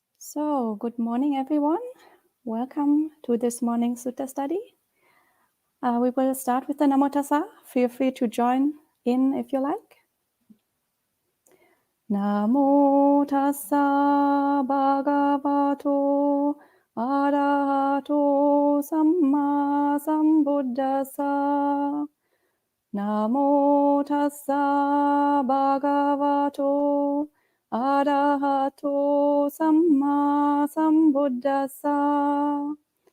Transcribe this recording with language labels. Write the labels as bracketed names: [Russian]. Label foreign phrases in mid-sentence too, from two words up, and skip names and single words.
[English] So, good morning, everyone. Welcome to this morning's Sutta study. We will start with the [Pali] Namo Tassa. [English] Feel free to join in if you like. [Pali] Namo Tassa Bhagavato Arahato Samma Sambuddhassa. Namo Tassa Bhagavato Arahato Samma Sambuddhassa.